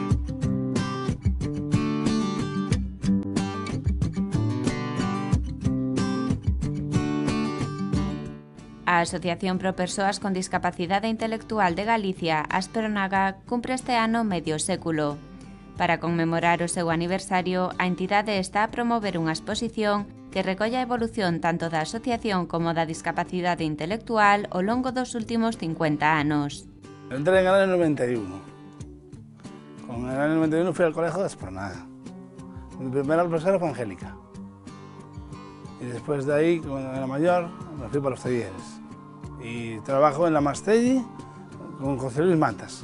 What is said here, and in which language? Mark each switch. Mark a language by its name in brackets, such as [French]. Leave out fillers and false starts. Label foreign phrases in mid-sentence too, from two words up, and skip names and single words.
[Galician] A Asociación Pro Persoas con Discapacidade Intelectual de Galicia, Aspronaga, cumpre este ano medio século. Para conmemorar o seu aniversario, a entidade está a promover unha exposición que recolla a evolución tanto da asociación como da discapacidade intelectual ao longo dos últimos 50 anos. [Spanish] Entré en el año 91. Con el año 91 fui al colegio de Aspronaga. Mi primera profesora fue Angélica. Y después de ahí, cuando era mayor, me fui para los talleres. Y trabajo en la Mastelli con José Luis Matas.